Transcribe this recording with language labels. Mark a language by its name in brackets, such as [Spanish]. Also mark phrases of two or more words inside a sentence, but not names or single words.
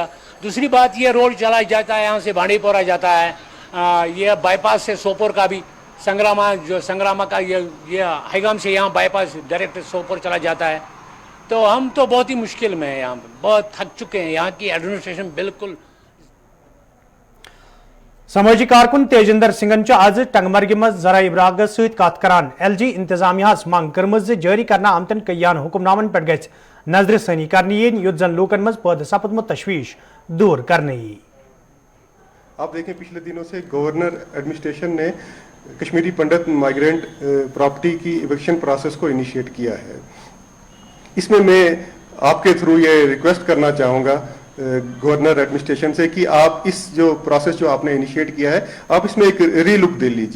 [Hindi] दूसरी बात ये रोड चला जाता है, यहाँ से बांडीपोरा जाता है, ये बाईपास से सोपोर का भी संग्रामा का ये हैगाम से यहाँ बाईपास डायरेक्ट सोपोर चला जाता है। तो हम तो बहुत ही मुश्किल में हैं, यहाँ पे बहुत थक चुके हैं। यहाँ की एडमिनिस्ट्रेशन बिल्कुल। [Kashmiri] समाजी कारकुन तेजिंदर सिंगन आज टंगमर्ग मज जरा इब्राग सत कत करान एलजी इंतजामिया मंग कर्म जारी करना आमतन कयान हुक्मनामन पे गज नजर सनी करनी युद्ध जन लूकन मज पैदा सपदमुत तशवीश दूर करने। [Hindi] आप देखें पिछले दिनों से [English] governor administration [Hindi] ने कश्मीरी पंडित [English] migrant property [Hindi] की [English] eviction process [Hindi] को इनिशिएट किया है। इसमें मैं आपके थ्रू ये रिक्वेस्ट करना चाहूँगा [English] governor administration [Hindi] से कि आप इस जो प्रोसेस जो आपने इनिशिएट किया है, आप इसमें एक रीलुक दे लीजिए।